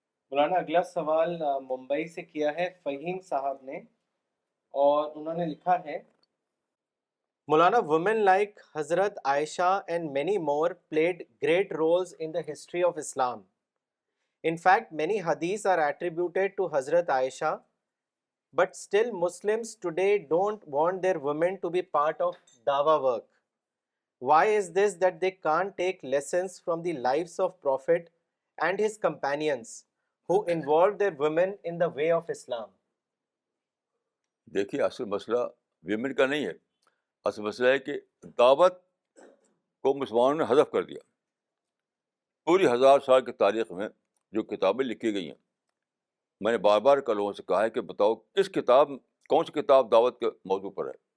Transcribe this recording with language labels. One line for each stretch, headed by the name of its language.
Urdu: مولانا اگلا سوال ممبئی سے کیا ہے فہیم صاحب نے، اور انہوں نے لکھا ہے: مولانا,
English: women like Hazrat Aisha and many more played great roles in the history of Islam. In fact, many hadiths are attributed to Hazrat Aisha, but still Muslims today don't want their women to be part of dawa work. Why is this that they can't take lessons from the lives of Prophet and his companions who involved their women in the way of Islam?
Urdu: دیکھیے اصل مسئلہ women کا نہیں ہے، اصل مسئلہ ہے کہ دعوت کو مسلمانوں نے حذف کر دیا. پوری 1000 سال کی تاریخ میں جو کتابیں لکھی گئی ہیں، میں نے بار بار کل لوگوں سے کہا ہے کہ بتاؤ کون سی کتاب دعوت کے موضوع پر ہے.